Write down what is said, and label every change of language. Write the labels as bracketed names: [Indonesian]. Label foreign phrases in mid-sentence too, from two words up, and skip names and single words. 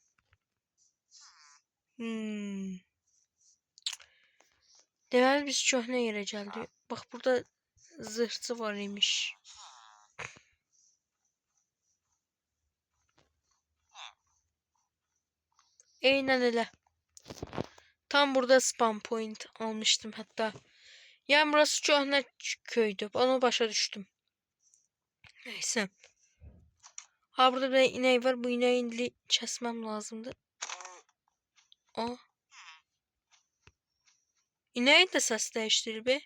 [Azerbaijani] Deməli biz köhnə yerə gəldik. Bax burada zırhçı var imiş. Eynən elə. [Turkish] Tam burada spam point almıştım hatta. Yani burası köhnə köydü. Onu başa düştüm. Neyse. Ha burada bir inek var. Bu ineği indi kesmem lazımdı. O. İneğin de ses değiştirilip.